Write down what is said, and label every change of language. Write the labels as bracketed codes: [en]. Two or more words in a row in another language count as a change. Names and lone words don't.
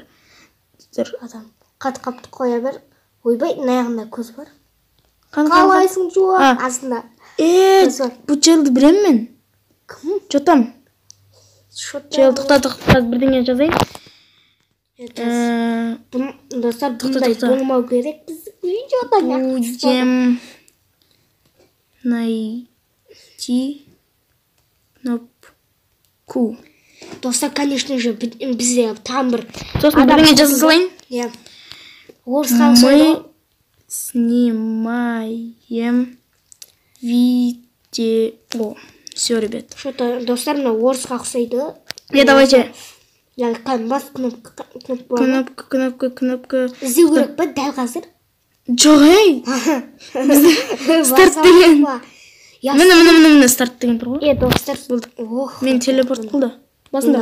[kk] адам. Қапты қоя бір. Ойбай, наяғында көз бар. Қалайсың жуа? Астында. Бұл челді білем мен. Кім? Жотам. Чел, тоқта бірдеңе жазайын. Достар, бұндай болмау керек. Біз видеода [ru] будем найти кнопку. [kk] Достар, [ru] конечно же, [kk] бізде там бір сосын бірдеңе жаза салайын. [ru] Мы снимаем видео. Все, ребят. [kk] Что-то достар мына орысқа ұқсайды. [ru] Давайте. [kk] Бас кнопка. Кнопка. Іздеу керек па дәл қазір? Жоқ, ей. Старт деген. Міне старт деген тұр ғой. Достар. Мен телепорт қылды. Басында.